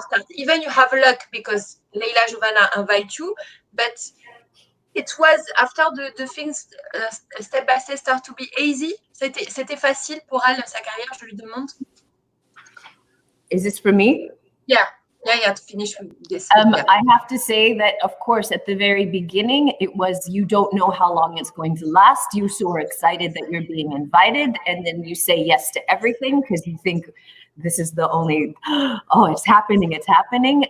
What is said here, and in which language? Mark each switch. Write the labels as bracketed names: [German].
[English] Even you have luck because Leila Juvana invite you, but it was after the things step by step start to be easy. [French] C'était facile pour elle, sa carrière, je lui demande. [English] Is this for me? Yeah, to finish with this. I have to say that, of course, at the very beginning, it was, you don't know how long it's going to last. You're so excited that you're being invited, and then you say yes to everything because you think this is the only, it's happening.